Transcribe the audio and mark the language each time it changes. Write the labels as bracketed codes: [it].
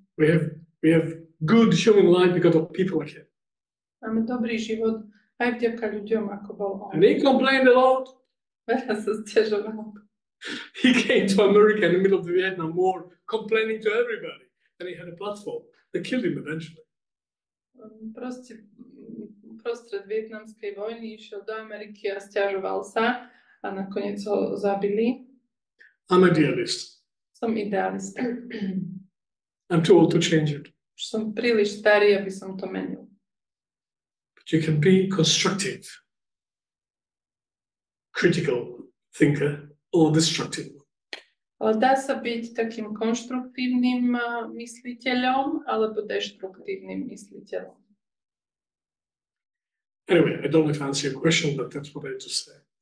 [en] We have good human life because of people like him. [sk] Máme dobrý život aj vďaka ľuďom, ako bol on. [en] And he complained a lot. [sk] Veľa sa sťažoval. [en] He came to America in the middle of the Vietnam War, complaining to everybody. And he had a platform. They killed him eventually. [sk] Proste prostred vietnamskej vojny išiel do Ameriky a sťažoval sa a nakoniec ho zabili. [en] I'm a idealist. [sk] Som idealista. [en] I'm too old to change it. [sk] Už som príliš starý, aby som to menil. [en] But you can be constructive, critical thinker, or destructive. [sk] Ale dá sa byť takým konštruktívnym mysliteľom alebo deštruktívnym mysliteľom. [en] Anyway, I don't know if I answer your question, but that's what I had to say.